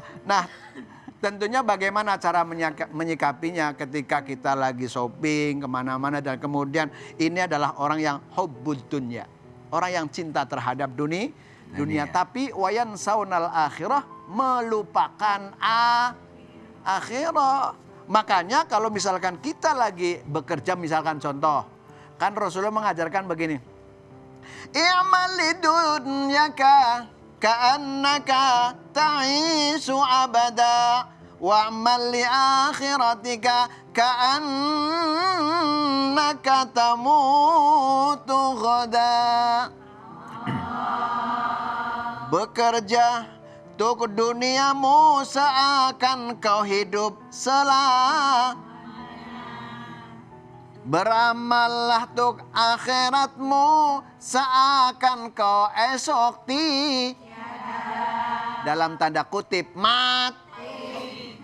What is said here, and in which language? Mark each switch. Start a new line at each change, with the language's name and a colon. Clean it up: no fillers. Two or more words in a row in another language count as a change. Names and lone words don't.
Indonesian: Nah, tentunya bagaimana cara menyikapinya ketika kita lagi shopping kemana-mana dan kemudian ini adalah orang yang
Arabic: حب الدنيا,
Indonesian: orang yang cinta terhadap dunia, tapi
Arabic: وينسون الآخرة,
Indonesian: melupakan akhirah. Makanya kalau misalkan kita lagi bekerja, misalkan contoh, kan Rasulullah mengajarkan begini,
Arabic: اعمل لدنياك كأنك تعيش أبدا واعمل لآخرتك كأنك تموت غدا.
Indonesian: Bekerja untuk duniamu seakan kau hidup beramallah untuk akhiratmu seakan kau esok dalam tanda kutip mati.